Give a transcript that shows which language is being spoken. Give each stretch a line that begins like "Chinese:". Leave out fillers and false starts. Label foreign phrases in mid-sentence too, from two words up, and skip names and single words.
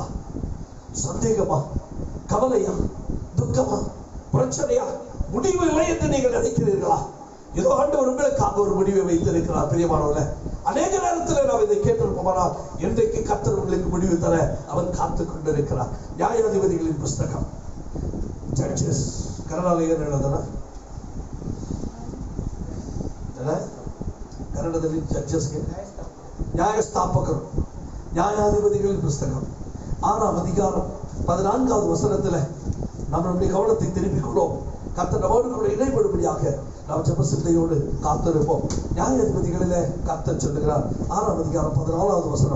Tamil: சந்தேகமா, கவலையா, துக்கமா, பிரச்சனையா, முடிவு இல்லை என்று நீங்கள் நினைக்கிறீர்களா? ஏதோ ஆண்டவர் உங்களுக்காக ஒரு முடிவை வைத்திருக்கிறார். பிரியமானவர்களே, அநேக நேரத்தில் நாம் இதை கேட்டிருப்போமானால் இன்றைக்கு கர்த்தர் உங்களுக்கு முடிவு தர அவர் காத்துக் கொண்டிருக்கிறார். நியாயாதிபதிகளின் புஸ்தகம், ஜட்ஜஸ்,
Kannada: ಕನ್ನಡದಲ್ಲಿ ಏನು ಹೇಳೋದಲ್ಲ, ಕನ್ನಡದಲ್ಲಿ ಜಡ್ಜಸ್ಗೆ
Tamil: நியாயஸ்தாபகர், நியாயாதிபதிகளின் புஸ்தகம் 6ஆம் அதிகாரம் 14வது வசனத்தில் நம்மளுடைய கவனத்தை திருப்பிக் கொள்வோம். கர்த்தர் நம்மோடு கூட இடைபடும்படியாக நாம் ஜெப சிந்தையோடு காத்திருப்போம். நியாயாதிபதிகளிலே கர்த்தர் சொல்லுகிறார் 6ஆம் அதிகாரம் 14வது வசனம்.